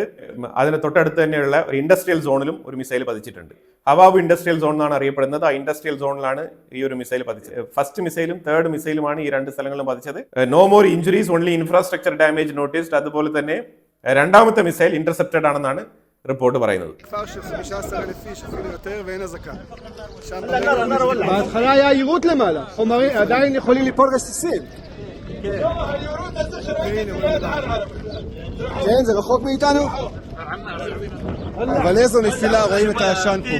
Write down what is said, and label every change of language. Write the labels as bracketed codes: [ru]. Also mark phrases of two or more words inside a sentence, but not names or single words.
[ml] അതിന് തൊട്ടടുത്ത് തന്നെയുള്ള ഒരു [en] industrial zone-ilum [ml] ഒരു മിസൈൽ പതിച്ചിട്ടുണ്ട്. ഹവാബ് [en] industrial zone [ml] എന്നാണ് അറിയപ്പെടുന്നത്. ആ [en] industrial zone-ilaanu [ml] ഈ ഒരു മിസൈൽ പതിച്ചത്. [en] first missile-um third missile-umaanu [ml] ഈ 2 സ്ഥലങ്ങളിലും പതിച്ചത്. [en] no more injuries, only infrastructure damage noticed. [ml] അതുപോലെ തന്നെ രണ്ടാമത്തെ [en] missile intercepted [ml] ആണെന്നാണ് റിപ്പോർട്ട് പറയുന്നത്. [he] בהתחלה היה יירוט למעלה, חומרים עדיין יכולים ליפול רסיסים. כן, זה רחוק מאיתנו. אבל איזו נפילה, רואים את העשן פה.